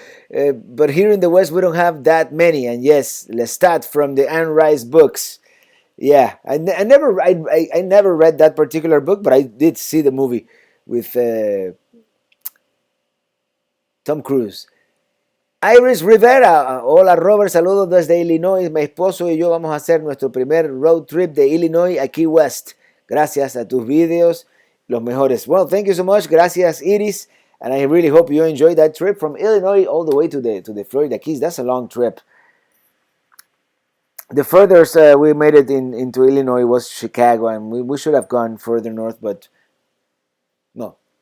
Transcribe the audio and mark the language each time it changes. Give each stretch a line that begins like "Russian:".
English: But here in the West, we don't have that many. And yes, Lestat from the Anne Rice books. Yeah, I never read that particular book, but I did see the movie with Tom Cruise.
Spanish: Iris Rivera, hola Robert, saludos desde Illinois. Mi esposo y yo vamos a hacer nuestro primer road trip de Illinois a Key West. Gracias a tus videos, los mejores.
English: Well, thank you so much.
Spanish: Gracias,
English: Iris. And I really hope you enjoyed that trip from Illinois all the way to the Florida Keys. That's a long trip. The furthest we made it into Illinois was Chicago, and we should have gone further north, but no.